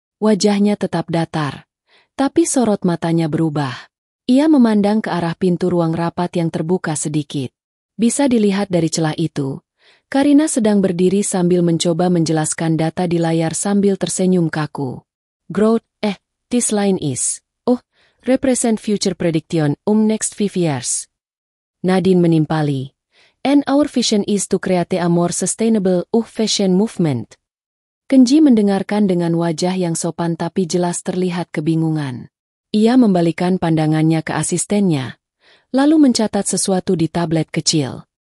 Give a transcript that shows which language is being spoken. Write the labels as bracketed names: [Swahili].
[Indonesian] Wajahnya tetap datar. Tapi sorot matanya berubah. Ia memandang ke arah pintu ruang rapat yang terbuka sedikit. Bisa dilihat dari celah itu, Karina sedang berdiri sambil mencoba menjelaskan data di layar sambil tersenyum kaku. [English] Growth, this line is, represent future prediction, next 5 years. [Indonesian] Nadine menimpali. [English] And our vision is to create a more sustainable, fashion movement. [Indonesian] Kenji mendengarkan dengan wajah yang sopan tapi jelas terlihat kebingungan. Ia membalikan pandangannya ke asistennya, lalu mencatat sesuatu di tablet kecil.